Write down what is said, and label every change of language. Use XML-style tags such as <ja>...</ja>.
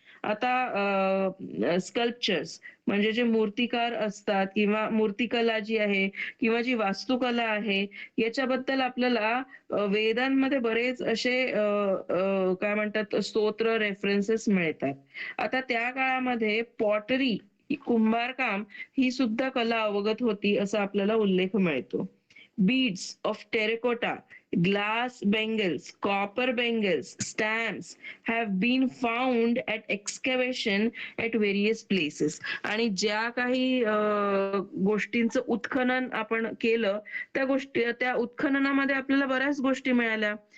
<mr>आता स्कल्पचर्स म्हणजे जे मूर्तिकार असतात किंवा मूर्तिकला जी आहे किंवा जी वास्तुकला आहे याच्याबद्दल आपल्याला वेदांमध्ये बरेच असे काय म्हणतात स्तोत्र रेफरन्सेस मिळतात. आता त्या काळामध्ये पॉटरी कुंभारकाम ही सुद्धा कला अवगत होती असा आपल्याला उल्लेख मिळतो.</mr> <en>Beads of terracotta, glass bangles, copper bangles, stamps have been found at excavation at various places.</en> <mr>आणि ज्या काही गोष्टींचं उत्खनन आपण केलं त्या गोष्टी त्या उत्खननामध्ये आपल्याला बऱ्याच गोष्टी मिळाल्या.</mr>